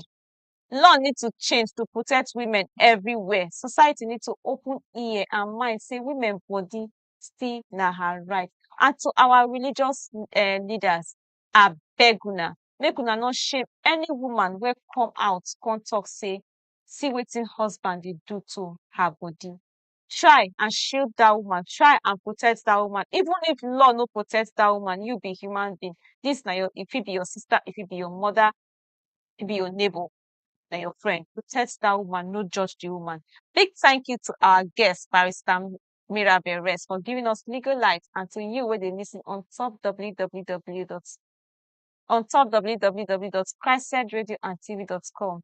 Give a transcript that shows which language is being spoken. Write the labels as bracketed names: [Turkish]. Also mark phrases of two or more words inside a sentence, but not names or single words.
[Nigerian Pidgin] Law need to change to protect women everywhere. Society need to open ear and mind say women body still na her right. And to our religious leaders, abeg una, make una no shame any woman wey come out come talk say see wetin husband dey do to her body. Try and shield that woman, try and protect that woman. Even if law no protect that woman, you be human being. This na your, if it be your sister, if it be your mother, if it be your neighbor, na your friend. Protect that woman, no judge the woman. Big thank you to our guest, Barrister Mirabel for giving us legal light, and to you where they listen on top www.christsedradio.tv.com.